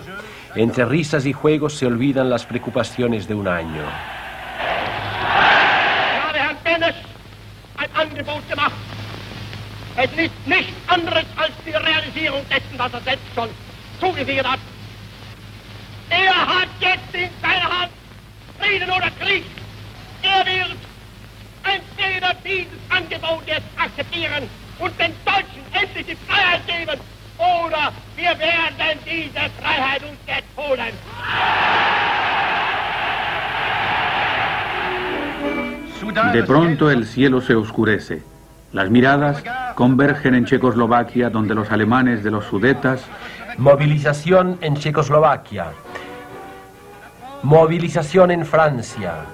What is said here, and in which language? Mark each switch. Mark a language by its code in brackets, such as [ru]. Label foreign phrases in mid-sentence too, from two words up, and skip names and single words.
[es] Entre risas y juegos se olvidan las preocupaciones de un año. [de] habe Herrn Benes ein Angebot gemacht. Es ist nichts anderes als die Realisierung dessen, was selbst schon zugesichert hat. Hat jetzt in seiner Hand Frieden oder Krieg. Wird entweder dieses Angebot jetzt akzeptieren und den Deutschen endlich die Freiheit geben, oder wir werden diese Freiheit uns jetzt holen. [es] De pronto el cielo se oscurece. Las miradas convergen en Checoslovaquia, donde los alemanes de los Sudetas... Movilización en Checoslovaquia. Movilización en Francia.